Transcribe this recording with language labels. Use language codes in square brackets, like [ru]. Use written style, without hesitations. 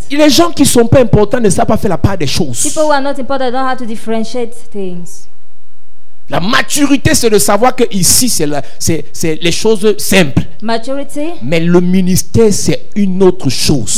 [fr] Les gens qui ne sont pas importants ne savent pas faire la part des choses. [en] People who are not important don't have to differentiate things. [fr] La maturité, c'est de savoir que ici, c'est les choses simples. [en] Maturity [fr] Mais le ministère, c'est une autre chose.